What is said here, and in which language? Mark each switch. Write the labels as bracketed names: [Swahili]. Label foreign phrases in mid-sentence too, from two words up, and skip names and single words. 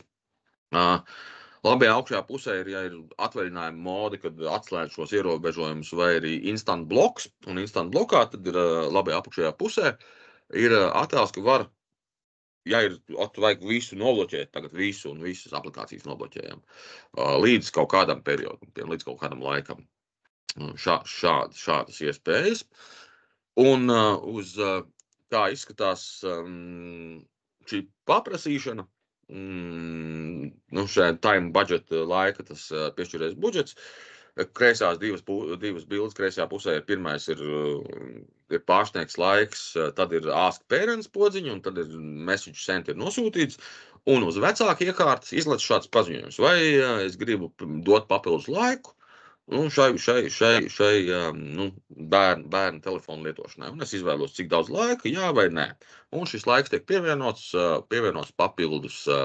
[Latvian] Labajā augšējā pusē ir atvaļinājuma modi, kad atslēdz šos ierobežojumus, vai arī instant bloks, un instant blokā tad ir labajā apakšējā pusē ir attēls, ka var, ja vajag visu nobloķēt, tagad visu un visas aplikācijas nobloķējam līdz kaut kādam periodam, līdz kaut kādam laikam. Šādas iespējas. Un uz kā izskatās šī paprasīšana, šajā [English] time budget [Latvian] laika tas piešķirtais budžets. Kreisās divas bildes, kreisajā pusē pirmais ir pārsniegts laiks, tad ir [English] ask parents [Latvian] podziņa, un tad ir [English] message sent [Latvian] ir nosūtīts, un uz vecāku iekārtas izlaiž šāds paziņojums. Vai es gribu dot papildus laiku šai bērnu telefonu lietošanai, un es izvēlos, cik daudz laika, jā vai nē. Un šis laiks tiek pievienots papildus.